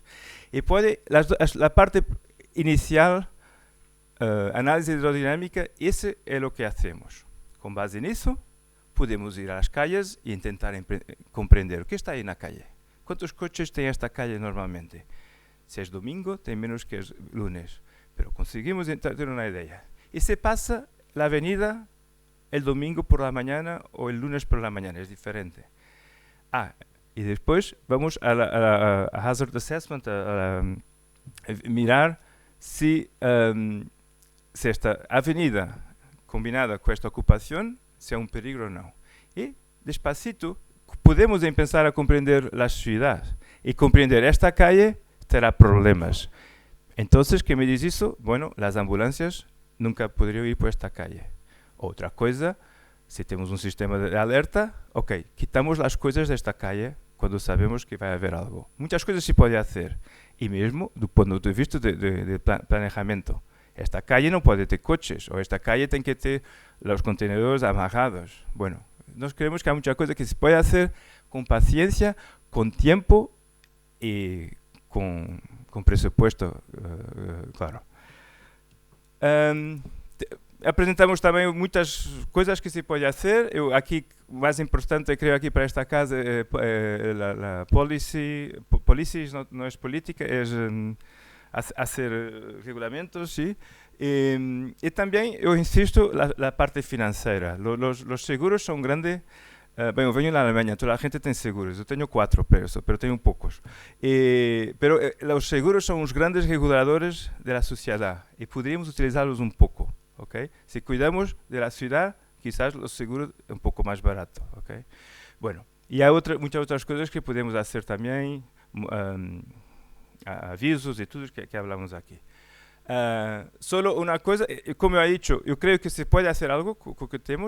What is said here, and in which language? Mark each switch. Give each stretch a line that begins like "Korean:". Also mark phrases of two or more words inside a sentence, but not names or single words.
Portuguese: E pode, a parte inicial, análise hidrodinâmica, esse é o que hacemos. Com base nisso, podemos ir às calles e tentar compreender o que está aí na calle. Quantos coches tem esta calle normalmente? Se é domingo, tem menos que
Spanish: es lunes.
Portuguese: Pero conseguimos ter uma ideia. E se passa a avenida
Spanish: el domingo por la mañana o el lunes por la mañana, es diferente. Y después vamos a
English: Hazard Assessment,
Spanish: a mirar si esta avenida combinada con esta ocupación sea un peligro o no. Y despacito podemos empezar a comprender la ciudad y comprender esta calle
Portuguese: terá problemas.
Spanish: Entonces, ¿qué me dice eso? Bueno, las ambulancias nunca podrían ir por esta calle.
Portuguese: Outra coisa, se temos um sistema de alerta, ok, quitamos as coisas desta calle quando sabemos que vai haver algo. Muitas coisas se pode fazer, e mesmo do ponto de vista de planejamento. Esta calle não pode ter coches, ou esta calle tem que ter os contenedores amarrados.
Spanish: Bueno, Nos creemos que hay muchas cosas que se puede hacer con paciencia, con tiempo y con presupuesto, claro.
Portuguese: Apresentamos também muitas coisas que se pode fazer. Eu aqui, mais importante, creio aqui para esta casa, a policy não é política, é fazer regulamentos, sim. E também, eu insisto, a parte financeira. Os seguros são grandes. Bem, eu venho da Alemanha, toda a gente tem seguros. Eu tenho 4, pero tenho poucos. Pero os seguros são os grandes reguladores da sociedade e poderíamos utilizá-los um pouco. Okay.
Spanish: Si cuidamos de la ciudad, quizás los seguros un poco más barato. Okay. Bueno, y hay muchas otras cosas que podemos hacer también, avisos y todo que hablamos aquí. Solo una cosa, como he dicho, yo creo que se puede hacer algo con lo que tenemos.